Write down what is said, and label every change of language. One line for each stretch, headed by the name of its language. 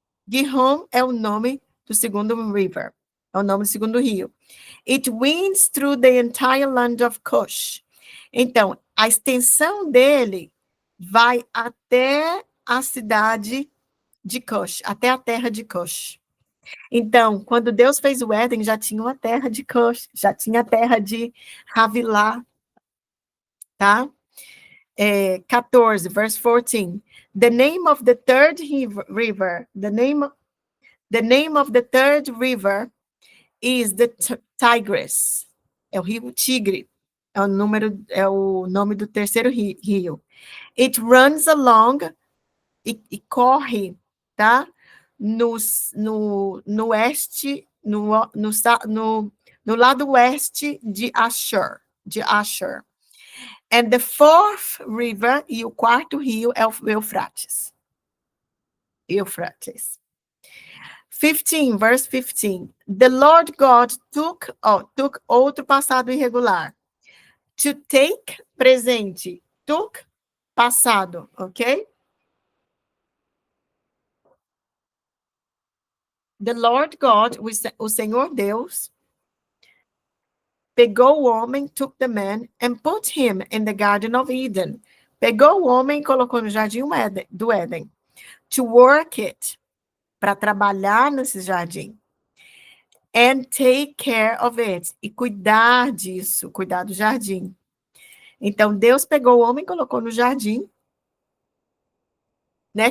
Portuguese: Gihon é o nome do segundo river. É o nome do segundo rio.
English: It winds through the entire land of Cush.
Portuguese: Então, a extensão dele vai até a cidade de Cush, até a terra de Cush. Então, quando Deus fez o Éden, já tinha uma terra de Cush, já tinha a terra de Havilah, tá?
English: 14, verse 14. The name of the third river, the name of the third river is the Tigris.
Portuguese: É o rio Tigre. É o nome do terceiro rio.
English: It runs along
Portuguese: e corre, tá? No oeste, no lado oeste de Asher.
English: And the fourth river,
Portuguese: e o quarto rio é o Eufrates.
English: Euphrates. 15, verse 15. The Lord God took
Portuguese: outro passado irregular.
English: To take,
Portuguese: presente. Took, passado, ok?
English: The Lord God,
Portuguese: o Senhor Deus, pegou o homem,
English: took the man, and put him in the Garden of Eden.
Portuguese: Pegou o homem e colocou no jardim do Éden.
English: To work it,
Portuguese: para trabalhar nesse jardim.
English: And take care of it.
Portuguese: E cuidar disso, cuidar do jardim. Então, Deus pegou o homem e colocou no jardim, né?